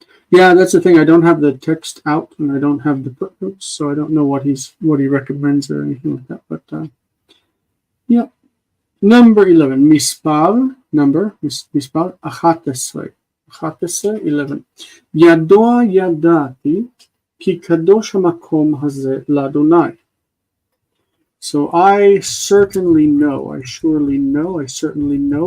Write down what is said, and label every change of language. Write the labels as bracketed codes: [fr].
[en] Yeah, that's the thing. I don't have the text out and I don't have the footnotes, so I don't know what he recommends or anything like that. But yeah, number 11, [he] מספר 11. [en] 11. [he] ידוע ידעתי כי קדוש המקום הזה לאדוני. [en] So I certainly know, I surely know, I certainly know.